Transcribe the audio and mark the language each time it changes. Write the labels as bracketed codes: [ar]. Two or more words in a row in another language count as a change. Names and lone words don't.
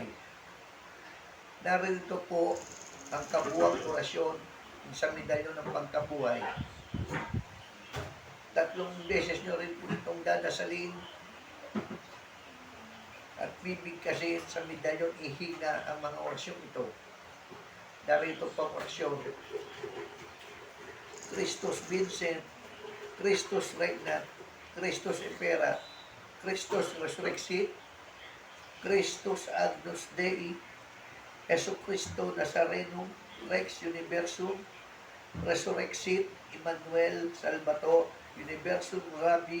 [tl] Narito po ang kabuwang orasyon sa medalyon ng pagkabuhay. Tatlong beses nyo rin po itong dadasalin at bibigkasin sa medalyon, ihina ang mga orasyon ito. Narito po ang orasyon. [la] Christus Vincent, Christus Regnat, Christus Imperat, Christus Resurrexit, Christus Agnus Dei, Jesu Cristo Nazarenum, Rex Universum, Resurrexit, Emmanuel Salvator, Universum Rabbi,